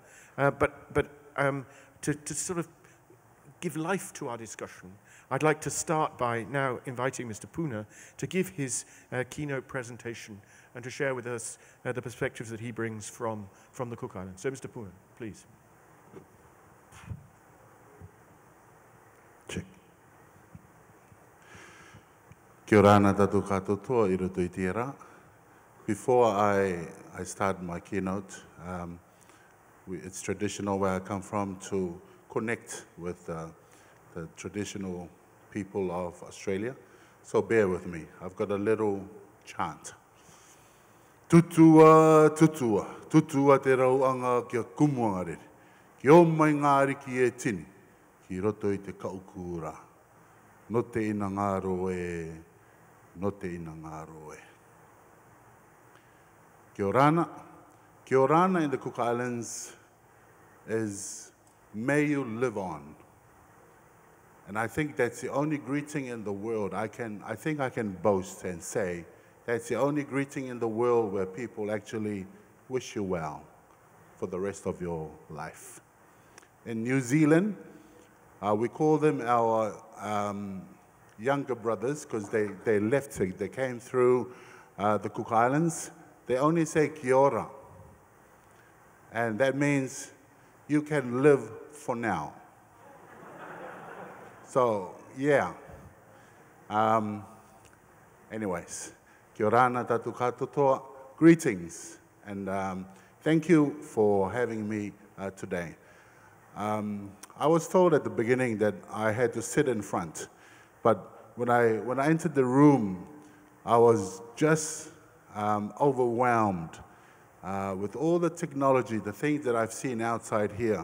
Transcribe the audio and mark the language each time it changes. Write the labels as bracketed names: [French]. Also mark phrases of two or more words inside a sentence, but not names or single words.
[English] But to sort of give life to our discussion, I'd like to start by now inviting Mr. Puna to give his keynote presentation and to share with us the perspectives that he brings from the Cook Islands. So, Mr. Puna, please. Check. [Rarotongan] Kia ora ana tātou katotoa I roto I te ara. [English] Before I start my keynote, it's traditional where I come from to connect with the traditional people of Australia. So bear with me. I've got a little chant. [Rarotongan] Tutua, tutua, tutua te rauanga kia kumuanga rere. Ki o mai ngāri ki e tini, ki roto I te kaukura. No te ina ngāro e, no te ina ngāro e. Kia orana. Kia orana [English] in the Cook Islands is may you live on. And I think that's the only greeting in the world I think I can boast and say that's the only greeting in the world where people actually wish you well for the rest of your life. In New Zealand, we call them our younger brothers because they left, they came through the Cook Islands. They only say [Māori] kia ora. [English] And that means you can live for now. So, yeah. Anyways, [Rarotongan] Kia ora na tātou katoa. [English] Greetings, and thank you for having me today. I was told at the beginning that I had to sit in front, but when I entered the room, I was just overwhelmed with all the technology, the things that I've seen outside here.